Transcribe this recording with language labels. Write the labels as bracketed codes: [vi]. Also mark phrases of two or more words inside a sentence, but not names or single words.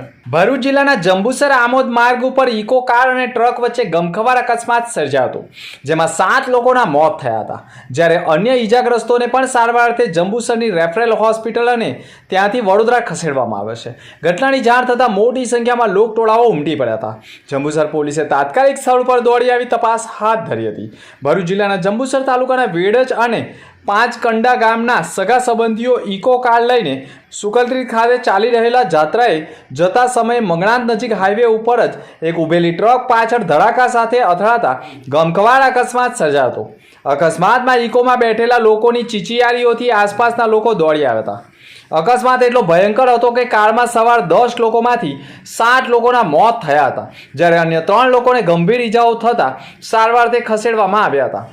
[gu] ભરૂચ જિલ્લાના જંબૂસર આમોદ માર્ગ પર ઇકો કાર ઔર ટ્રક વચ્ચે ગમખવાર અકસ્માત સર્જાયો હતો, જેમાં 7 લોકોના મોત થયા હતા, જ્યારે અન્ય ઇજાગ્રસ્તોને પણ સારવારથે જંબૂસરની રેફરલ હોસ્પિટલ અને ત્યાંથી વડોદરા ખસેડવામાં આવ્યા છે। ઘટનાની જાણ થતાં મોટી સંખ્યામાં લોકટોળાઓ ઉમટી પડ્યા હતા। જંબૂસર પોલીસે તાત્કાલિક સ્થળ પર દોડી આવી તપાસ હાથ ધરી હતી। ભરૂચ જિલ્લાના જંબૂસર તાલુકાના વેડજ અને 5 કંડા ગામના સગા સંબંધીઓ ઇકો કાર લઈને સુકલત્રી ખાતે ચાલી રહેલા જાત્રાએ જતા સમય મંગણાત નજીક હાઈવે ઉપર જ એક ઉભેલી ટ્રક પાછળ ધડાકા સાથે અથડાતા ગમખવાર અકસ્માત સર્જાયો હતો। અકસ્માતમાં ઇકોમાં બેઠેલા લોકોની ચીચિયારીઓથી આસપાસના લોકો દોડી આવ્યા હતા। અકસ્માત એટલો ભયંકર હતો કે કારમાં સવાર 10 લોકોમાંથી 7 લોકોના મોત થયા હતા, જ્યારે અન્ય 3 લોકોને ગંભીર ઇજાઓ થતા સારવારથી ખસેડવામાં આવ્યા હતા।